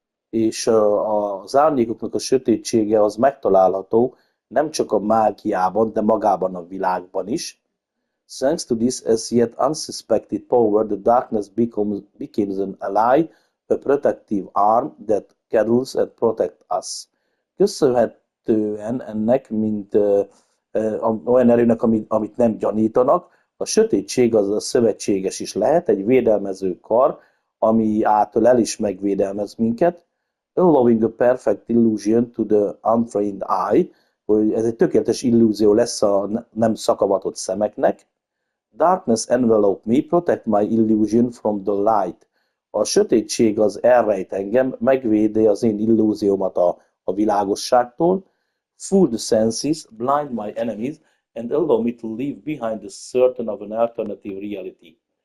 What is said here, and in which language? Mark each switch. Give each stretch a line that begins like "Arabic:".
Hungarian: És az árnyékoknak a sötétsége az megtalálható nem csak a mágiában, de magában a világban is.
English: Thanks to this as yet unsuspected power, the darkness becomes an ally, a protective arm that cuddles and protects us.
Hungarian: Köszönhetően ennek, mint olyan erőnek, amit nem gyanítanak, a sötétség az a szövetséges is lehet, egy védelmező kar, ami által is megvédelmez minket,
English: allowing a perfect illusion to the untrained eye,
Hungarian: hogy ez egy tökéletes illúzió lesz a nem szakavatott szemeknek.
English: Darkness envelope me, protect my illusion from the light.
Hungarian: A sötétség az elrejt engem, megvédi az én illúziómat a világosságtól.
English: Fool the senses, blind my enemies, and allow me to leave behind the certain of an alternative reality.